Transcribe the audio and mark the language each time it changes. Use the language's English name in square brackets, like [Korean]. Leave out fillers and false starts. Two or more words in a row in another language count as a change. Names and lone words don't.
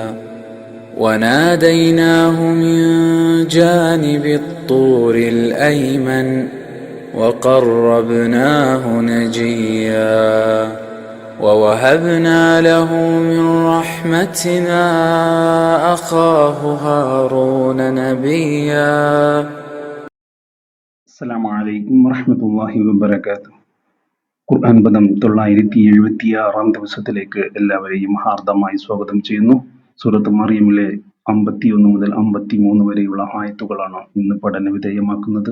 [Arabic] وناديناه من جانب الطور الأيمن وقربناه نجيا ووهبنا له من رحمتنا أخاه هارون نبيا. السلام عليكم ورحمة الله وبركاته. [Malayalam] ഖുർആൻ പദം 976 ദിവസത്തിലേക്ക് എല്ലാവരെയും ഹാർദമായി സ്വാഗതം ചെയ്യുന്നു. സൂറത്ത് മറിയമിലെ 51 മുതൽ 53 വരെയുള്ള ആയത്തുകളാണ് ഇന്ന് പഠന വിധേയമാക്കുന്നത്.